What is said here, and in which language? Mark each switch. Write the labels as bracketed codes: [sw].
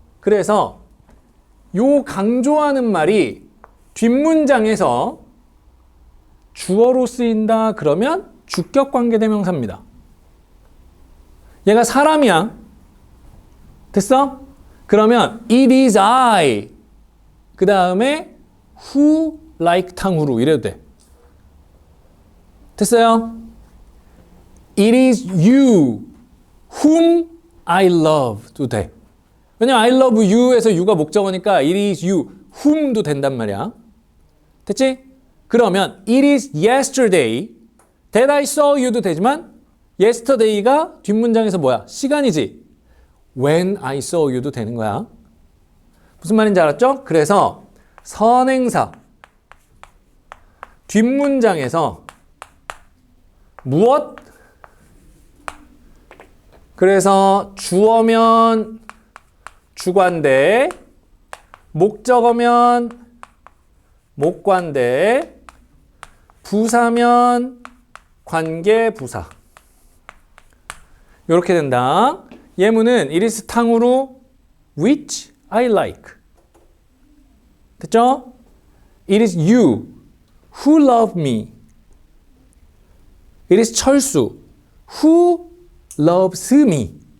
[ko] 그래서 요 강조하는 말이 뒷문장에서 주어로 쓰인다 그러면 주격 관계대명사입니다. 얘가 사람이야. 됐어? 그러면 [en] it is I [ko] 그 다음에 [en] who like [ko] 탕후루 이래도 돼. 됐어요? [en] It is you whom I love도 [ko] 돼. 왜냐면 [en] I love you에서 you가 [ko] 목적어니까 [en] it is you whom도 [ko] 된단 말이야. 됐지? 그러면 [en] it is yesterday that I saw you도 [ko] 되지만 [en] yesterday가 [ko] 뒷문장에서 뭐야? 시간이지. [en] when I saw you도 [ko] 되는 거야. 무슨 말인지 알았죠? 그래서 선행사 뒷문장에서 무엇? 그래서 주어면 주관대, 목적어면 목관대, 부사면 관계부사. 이렇게 된다. 예문은 [en] it is 탕후루 which I like. [ko] 됐죠? [en] It is you who love me. It is 철수 who loves me.